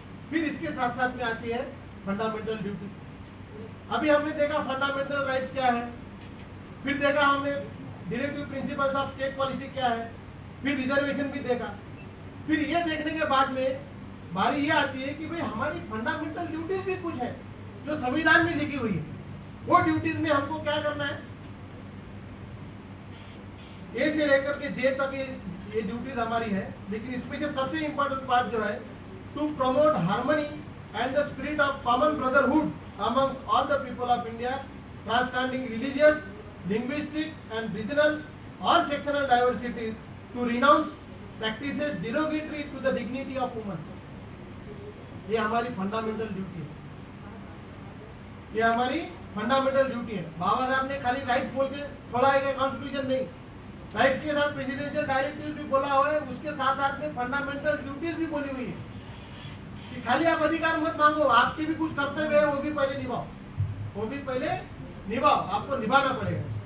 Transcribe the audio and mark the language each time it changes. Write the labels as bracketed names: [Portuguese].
[Hindi] फिर इसके साथ साथ में आती है फंडामेंटल ड्यूटी। अभी हमने देखा फंडामेंटल राइट्स क्या है, फिर देखा हमने directive principles of state policy क्या है, फिर रिजर्वेशन भी देखा। फिर ये देखने के बाद में बारी ये आती है कि भाई हमारी फंडामेंटल ड्यूटीज भी कुछ है जो संविधान में लिखी हुई है। वो ड्यूटीज में हमको क्या करना है, ए से लेकर के जे तक ये ड्यूटीज हमारी है। लेकिन इसमें से सबसे इंपॉर्टेंट पार्ट जो है, [English] to promote harmony and the spirit of common brotherhood amongst all the people of India, transcending religious, linguistic and regional or sectional diversities, to renounce practices derogatory to the dignity of women। [Hindi] ये हमारी fundamental duty है, ये हमारी fundamental duty है। बाबा साहब ने खाली right बोल के छोड़ा है कॉन्स्टिट्यूशन नहीं, राइट के साथ प्रेसिडेंशियल डायरेक्टिव भी बोला हुआ है, उसके साथ साथ में फंडामेंटल ड्यूटीज भी बोली हुई है कि खाली आप अधिकार मत मांगो, आपके भी कुछ कर्तव्य है, वो भी पहले निभाओ, आपको निभाना पड़ेगा।